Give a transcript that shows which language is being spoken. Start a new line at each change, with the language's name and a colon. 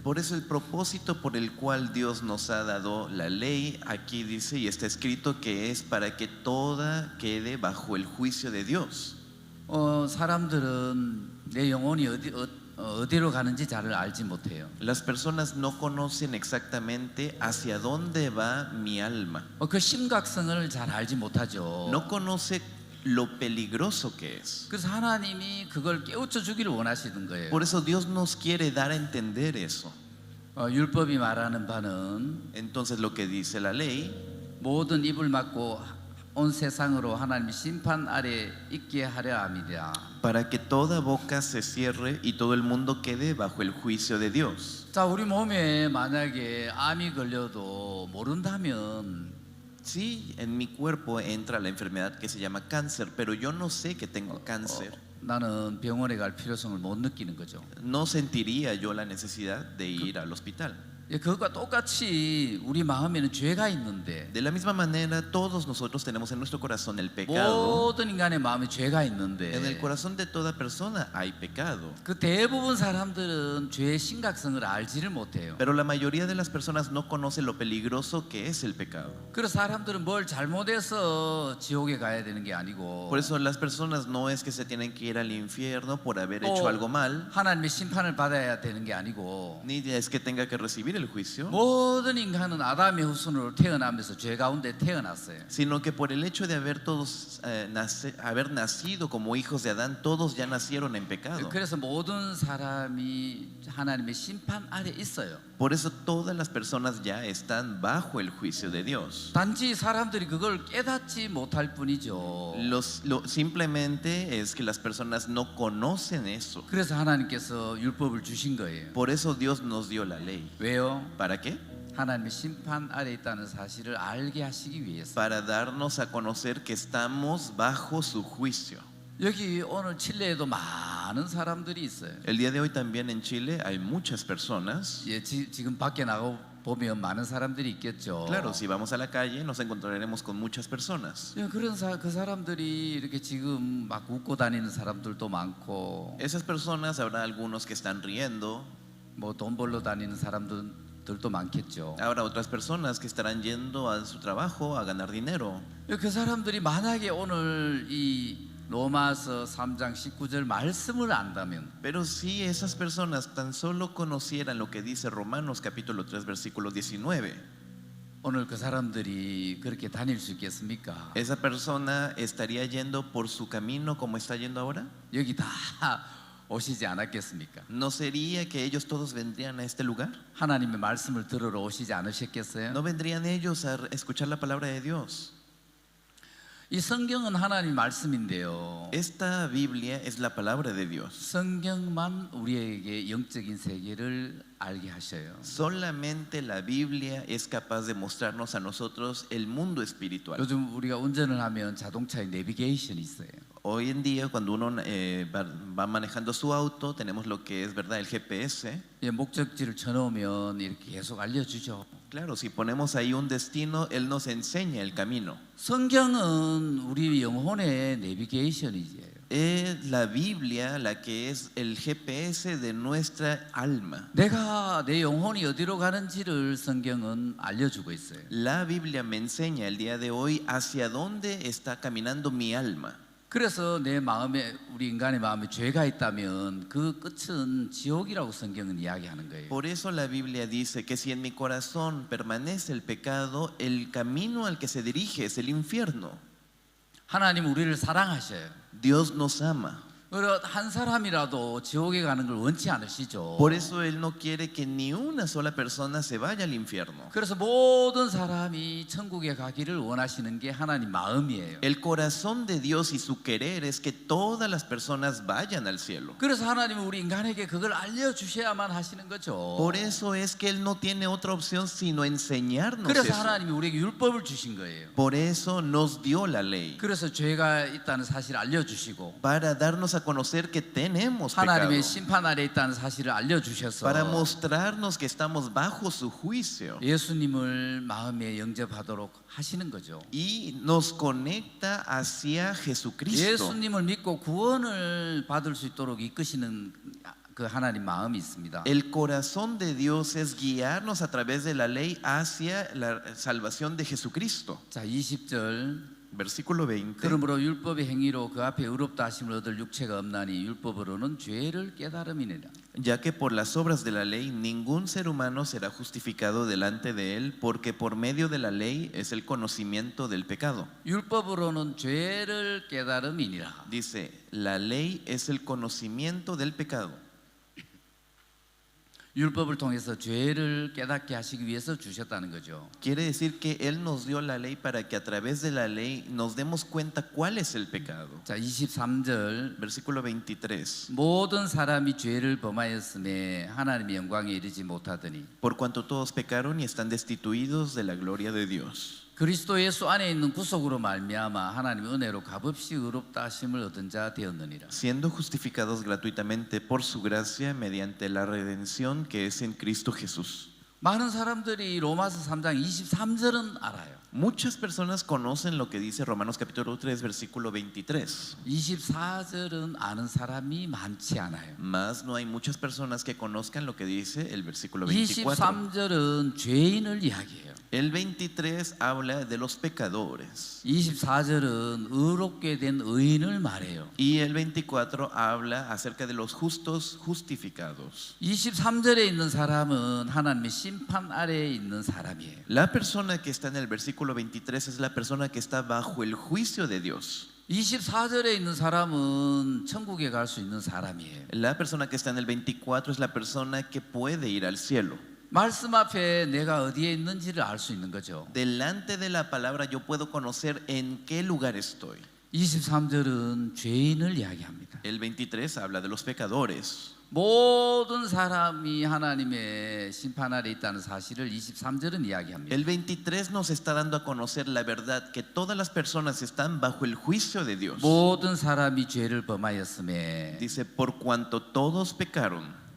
Spanish: Por eso el propósito por el cual Dios nos ha dado la ley, aquí dice y está escrito que es para que toda quede bajo el juicio de Dios.
Korean: 사람들은 내 영혼이 어디로 가는지 잘 알지 못해요.
Spanish: Las personas no conocen exactamente hacia dónde va mi alma.
Korean: 그 심각성을 잘 알지 못하죠.
Spanish: No conoce lo peligroso que es.
Korean: 그래서 하나님이 그걸 깨우쳐 주기를 원하시는 거예요.
Spanish: Por eso Dios nos quiere dar a entender eso.
Korean: 율법이 말하는 바는
Spanish: Entonces lo que dice la ley,
Korean: 모든 입을 막고 온 세상으로 하나님의 심판 아래 있게 하려 함이라.
Spanish: para que toda boca se cierre y todo el mundo quede bajo el juicio de Dios.
Korean: 자, 우리 몸에 만약에 암이 걸려도 모른다면
Spanish: Sí, en mi cuerpo entra la enfermedad que se llama cáncer, pero yo no sé que tengo cáncer.
Korean: 나는 병원에 갈 필요성을 못 느끼는 거죠.
Spanish: No sentiría yo la necesidad de ir al hospital.
Korean: 그것과 똑같이 우리 마음에는 죄가 있는데
Spanish: De la misma manera, todos nosotros tenemos en nuestro corazón el pecado.
Korean: 모든 인간의 마음에 죄가
Spanish: En el
Korean: 있는데
Spanish: corazón de toda persona hay pecado.
Korean: 그 대부분 사람들은 죄의 심각성을 알지를 못해요.
Spanish: Pero la mayoría de las personas no conoce lo peligroso que es el pecado.
Korean: 그래서 사람들은 뭘 잘못해서 지옥에 가야 되는 게 아니고
Spanish: Por eso las personas no es que se tienen que ir al infierno por haber hecho algo mal,
Korean: 하나님의 심판을 받아야 되는 게 아니고
Spanish: ni es que tenga que recibir el juicio,
Korean: 모든 인간은 아담의 후손으로 태어나면서 죄 가운데 태어났어요.
Spanish: sino que por el hecho de haber todos haber nacido como hijos de Adán, todos ya nacieron en pecado.
Korean: 그래서 모든 사람이 하나님의 심판 아래 있어요.
Spanish: Por eso todas las personas ya están bajo el juicio de Dios.
Korean: 단지 사람들이 그걸 깨닫지 못할 뿐이죠.
Spanish: Simplemente es que las personas no conocen eso.
Korean: 그래서 하나님께서 율법을 주신 거예요.
Spanish: Por eso Dios nos dio la ley.
Korean: 왜요?
Spanish: ¿Para qué?
Korean: 하나님의 심판 아래 있다는 사실을 알게 하시기 위해서.
Spanish: Para darnos a conocer que estamos bajo su juicio.
Korean: 여기 오늘 칠레에도 많은 사람들이 있어요.
Spanish: El día de hoy también en Chile hay muchas personas.
Korean: 지금 밖에 나가 보면 많은 사람들이 있겠죠.
Spanish: Claro, si vamos a la calle nos encontraremos con muchas personas.
Korean: 그 사람들이 이렇게 지금 막 웃고 다니는 사람들도 많고,
Spanish: Esas personas habrá algunos que están riendo,
Korean: 뭐 돈 벌러 다니는 사람들도 많겠죠.
Spanish: habrá otras personas que estarán yendo a su trabajo a ganar dinero.
Korean: 그 사람들이 만약에 오늘 이 로마서 3장 19절 말씀을 안다면
Spanish: Pero si esas personas tan solo conocieran lo que dice Romanos capítulo 3 versículo 19,
Korean: 오늘 그 사람들이 그렇게 다닐 수 있겠습니까?
Spanish: esa persona estaría yendo por su camino como está yendo ahora.
Korean: 여기 다 오시지 않았겠습니까?
Spanish: ¿No sería que ellos todos vendrían a este lugar?
Korean: 하나님의 말씀을 들으러 오시지 않으셨겠어요?
Spanish: ¿No vendrían ellos a escuchar la palabra de Dios?
Korean: 이 성경은 하나님 말씀인데요.
Spanish: Esta Biblia es la palabra de Dios.
Korean: 성경만 우리에게 영적인 세계를 알게 하셔요.
Spanish: Solamente la Biblia es capaz de mostrarnos a nosotros el mundo espiritual.
Korean: 요즘 우리가 운전을 하면 자동차에 내비게이션이 있어요.
Spanish: Hoy en día cuando uno va manejando su auto tenemos lo que es, ¿verdad?, el GPS.
Korean: 목적지를 쳐놓으면 이렇게 계속 알려주죠.
Spanish: Claro, si ponemos ahí un destino, Él nos enseña el camino.
Korean: 성경은 우리 영혼의 내비게이션이지요.
Spanish: Es la Biblia la que es el GPS de nuestra alma.
Korean: 내가 내 영혼이 어디로 가는지를 성경은 알려주고 있어요.
Spanish: La Biblia me enseña el día de hoy hacia dónde está caminando mi alma.
Korean: 그래서 내 마음에 우리 인간의 마음에 죄가 있다면 그 끝은 지옥이라고 성경은 이야기하는 거예요.
Spanish: Por eso la Biblia dice que si en mi corazón permanece el pecado, el camino al que se dirige es el infierno.
Korean: 하나님 우리를 사랑하셔요.
Spanish: Dios nos ama.
Korean: 한 사람이라도 지옥에 가는 걸 원치 않으시죠.
Spanish: Por eso Él no quiere que ni una sola persona se vaya al infierno.
Korean: 그래서 모든 사람이 천국에 가기를 원하시는 게 하나님 마음이에요.
Spanish: El corazón de Dios y su querer es que todas las personas vayan al cielo.
Korean: 그래서 하나님은 우리 인간에게 그걸 알려주셔야만 하시는 거죠.
Spanish: Por eso es que Él no tiene otra opción sino enseñarnos
Korean: 그래서
Spanish: eso.
Korean: 하나님이 우리에게 율법을 주신 거예요.
Spanish: Por eso nos dio la ley.
Korean: 그래서 죄가 있다는 사실을 알려주시고
Spanish: Para darnos a conocer que tenemos pecado.
Korean: 하나님의 심판 아래 있다는 사실을 알려주셔서
Spanish: Para mostrarnos que estamos bajo su juicio.
Korean: 예수님을 마음에 영접하도록 하시는 거죠.
Spanish: Y nos conecta hacia Jesucristo.
Korean: 예수님을 믿고 구원을 받을 수 있도록 이끄시는 그 하나님 마음이 있습니다.
Spanish: El corazón de Dios es guiarnos a través de la ley hacia la salvación de Jesucristo.
Korean: 자, 20절.
Spanish: Versículo 20.
Korean: 그러므로 율법의 행위로 그 앞에 의롭다 하심을 얻을 육체가 없나니 율법으로는 죄를 깨달음이니라.
Spanish: Ya que por las obras de la ley ningún ser humano será justificado delante de él, porque por medio de la ley es el conocimiento del pecado.
Korean: 율법으로는 죄를 깨달음이니라.
Spanish: Dice, la ley es el conocimiento del pecado.
Korean: 율법을 통해서 죄를 깨닫게 하시기 위해서 주셨다는 거죠.
Spanish: Quiere decir que Él nos dio la ley para que a través de la ley nos demos cuenta cuál es el pecado.
Korean: 자, 23절.
Spanish: Versículo 23.
Korean: 모든 사람이 죄를 범하였음에 하나님의 영광에 이르지 못하더니
Spanish: Por cuanto todos pecaron y están destituidos de la gloria de Dios.
Korean: 그리스도 예수 안에 있는 구속으로 말미암아 하나님의 은혜로 값없이 의롭다 하심을 얻은 자 되었느니라.
Spanish: Siendo justificados gratuitamente por su gracia mediante la redención que es en Cristo Jesús.
Korean: 많은 사람들이 로마서 3장 23절은 알아요.
Spanish: Muchas personas conocen lo que dice Romanos capítulo 3 versículo 23.
Korean: 24절은 아는 사람이 많지 않아요.
Spanish: Mas no hay muchas personas que conozcan lo que dice el versículo 24.
Korean: 23절은 죄인을 이야기해요.
Spanish: El 23 habla de los pecadores.
Korean: 24절은 의롭게 된 의인을 말해요.
Spanish: Y el 24 habla acerca de los justos justificados.
Korean: 23절에 있는 사람은 하나님의 심판 아래에 있는 사람이에요.
Spanish: La persona que está en el versículo 23 es la persona que está bajo el juicio de Dios.
Korean: 24절에 있는 사람은 천국에 갈 수 있는 사람이에요.
Spanish: La persona que está en el 24 es la persona que puede ir al cielo.
Korean: 말씀 앞에 내가 어디에 있는지를 알 수 있는 거죠.
Spanish: Delante de la palabra yo puedo conocer en qué lugar estoy.
Korean: 23절은 죄인을 이야기합니다.
Spanish: El 23 habla de los pecadores.
Korean: 모든 사람이 하나님의 심판 아래 있다는 사실을 23절은 이야기합니다.
Spanish: El 23 nos está dando a conocer la verdad que todas las personas están bajo el juicio de Dios.
Korean: 모든 사람이 죄를 범하였음에.
Spanish: Dice, por cuanto todos pecaron.